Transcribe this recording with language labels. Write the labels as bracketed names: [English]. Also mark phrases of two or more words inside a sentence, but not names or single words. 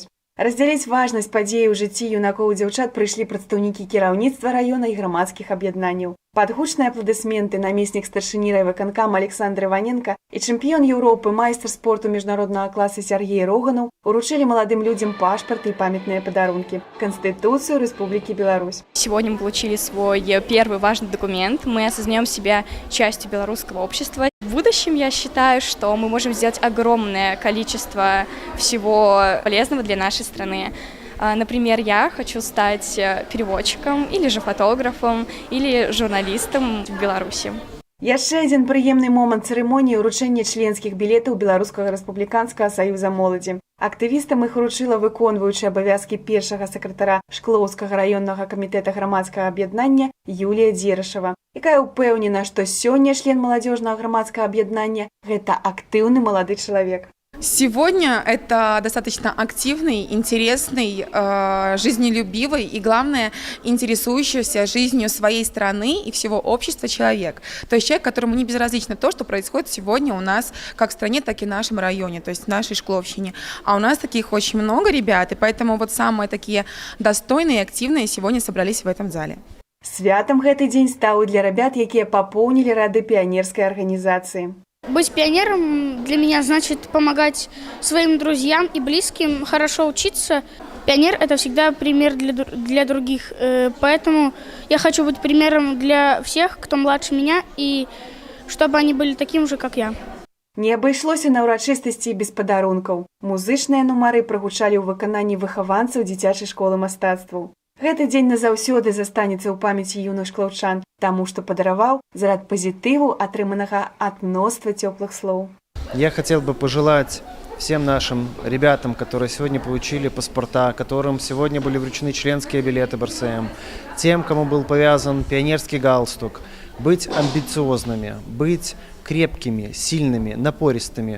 [Belarusian] Раздзяліць важнасць падзеі ў жыцці юнакоў і дзяўчат прыйшлі прадстаўнікі кіраўніцтва раёна і грамадскіх аб'яднанняў. Пад гучныя апладысменты намеснік старшыні райвыканкама Александр Іваненка і чэмпіён Еўропы, майстар спорту міжнароднага класа Сергей Роганаў уручылі маладым людзям пашпарты [Russian] и памятные подарунки – Конституцию Республики Беларусь. Сегодня мы получили свой первый важный документ. Мы осознаем себя частью белорусского общества. В будущем я считаю, что мы можем сделать огромное количество всего полезного для нашей страны. Например, я хочу стать переводчиком, или же фотографом, или журналистом в Беларуси. [Belarusian] Яшчэ адзін прыемны момант цырымоніі ўручэння членскіх білетаў Беларускага рэспубліканскага саюза моладзі. Актывістам іх уручыла выконваючы абавязкі першага сакратара Шклоўскага раённага камітэта грамадскага аб'яднання Юлія Дзерышева, якая ўпэўнена, што сёння член маладзёжнага грамадскага аб'яднання – гэта актыўны малады чалавек. [Russian] Сегодня это достаточно активный, интересный, жизнелюбивый и, главное, интересующийся жизнью своей страны и всего общества человек. То есть человек, которому не безразлично то, что происходит сегодня у нас как в стране, так и в нашем районе, то есть в нашей Шкловщине. А у нас таких очень много ребят, и поэтому вот самые такие достойные и активные сегодня собрались в этом зале. [Belarusian] Святам гэты дзень стаў для ребят, якія папоўнілі рады піянерскай арганізацыі. [Russian] Быть пионером для меня значит помогать своим друзьям и близким, хорошо учиться. Пионер – это всегда пример для других, поэтому я хочу быть примером для всех, кто младше меня, и чтобы они были таким же, как я. [Belarusian] Не абышлося на ўрачыстасці без падарункаў. Музычныя нумары прагучалі ў выкананні выхаванцаў дзіцячай школы мастацтваў. Гэты дзень назаўсёды застанецца ў памяці юных шклаўчан, таму што падараваў зарад пазітыву, атрыманага ад мноства цёплых слоў. [Russian] Я хотел бы пожелать всем нашим ребятам, которые сегодня получили паспорта, которым сегодня были вручены членские билеты БРСМ, тем, кому был повязан пионерский галстук, быть амбициозными, быть крепкими, сильными, напористыми.